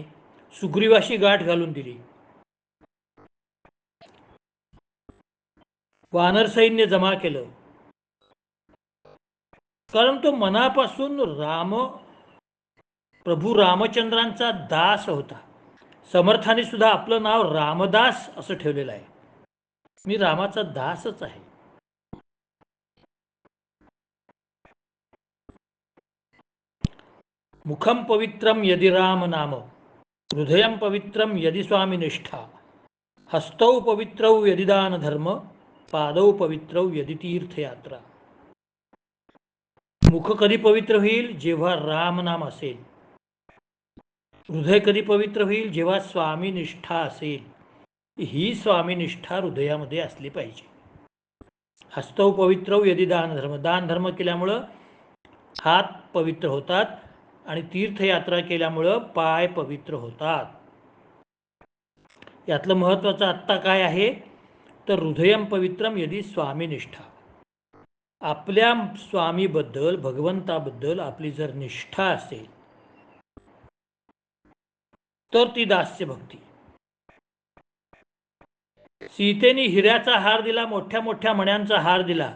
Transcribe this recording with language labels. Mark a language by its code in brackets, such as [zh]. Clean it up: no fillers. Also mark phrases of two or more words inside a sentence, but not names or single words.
[mr] सुग्रीवाशी गाठ घालून दिली. वानर सैन्य जमा केलं, कारण तो मनापासून प्रभू रामचंद्रांचा दास होता. समर्थाने सुद्धा आपलं नाव रामदास असं ठेवलेलं आहे. मी रामाचा दासच आहे. [sa] मुखम पवित्रम यदि राम नाम, हृदयम पवित्रम यदि स्वामी निष्ठा, हस्तौ पवित्रौ यदि दान धर्म, पादौ पवित्रौ यदि तीर्थयात्रा. [mr] मुख कधी पवित्र होईल जेव्हा राम नाम असेल. हृदय कधी पवित्र होईल जेव्हा स्वामी निष्ठा असेल. ही स्वामी निष्ठा हृदयामध्ये असली पाहिजे. [sa] हस्तौ पवित्रौ यदि दान धर्म, [mr] दान धर्म केल्यामुळं हात पवित्र होतात आणि तीर्थयात्रा केल्यामुळं पाय पवित्र होतात. यातलं महत्त्वाचं आत्ता काय आहे तर [sa] हृदयम पवित्रम यदि स्वामी निष्ठा. [mr] आपल्या स्वामीबद्दल, भगवंताबद्दल आपली जर निष्ठा असेल तर ती दास्य भक्ती. सीतेने हिऱ्याचा हार दिला, मोठ्या मोठ्या मण्यांचा हार दिला.